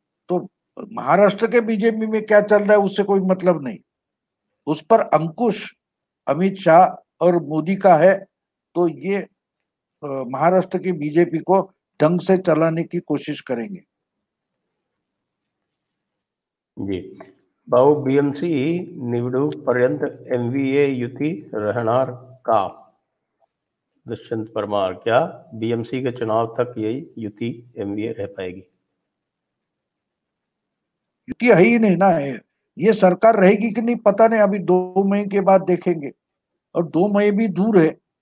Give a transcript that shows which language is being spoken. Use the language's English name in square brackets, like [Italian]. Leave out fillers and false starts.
[Hindi] तो महाराष्ट्र के बीजेपी में क्या चल रहा है उससे कोई मतलब नहीं, उस पर अंकुश अमित शाह और मोदी का है। तो ये महाराष्ट्र की बीजेपी को ढंग से चलाने की कोशिश करेंगे। जी। [Marathi] भाऊ, बीएमसी निवडणूक पर्यंत एमवीए युति रहणार का? [Hindi] दुष्यंत परमार, क्या बीएमसी के चुनाव तक यही युति एमवीए रह पाएगी? युति है ही नहीं ना, है ये सरकार रहेगी कि नहीं पता नहीं, अभी 2 महीने के बाद देखेंगे, और 2 महीने भी दूर है।